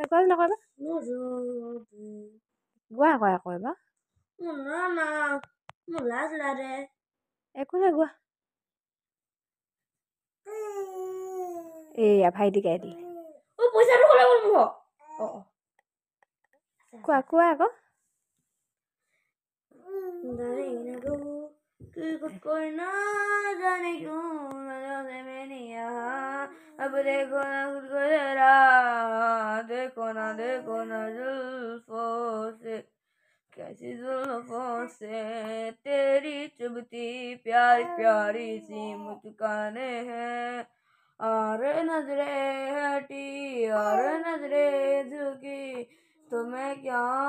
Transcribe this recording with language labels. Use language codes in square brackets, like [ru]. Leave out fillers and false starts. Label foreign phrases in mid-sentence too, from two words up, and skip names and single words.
[as] কোৱা নকবা, গোৱা আকৌ এবাৰ। একো নাই, গোৱা। এয়া ভাইটি গাই দিলে। কোৱা আকৌ। [hi] अब देखो ना खुद को जरा, देखो ना जुल्फों से, कैसी जुल्फों से तेरी चुभती प्यारी प्यारी सी मुस्काने हैं, और नजरे हटी और नजरे झुकी तो मैं क्या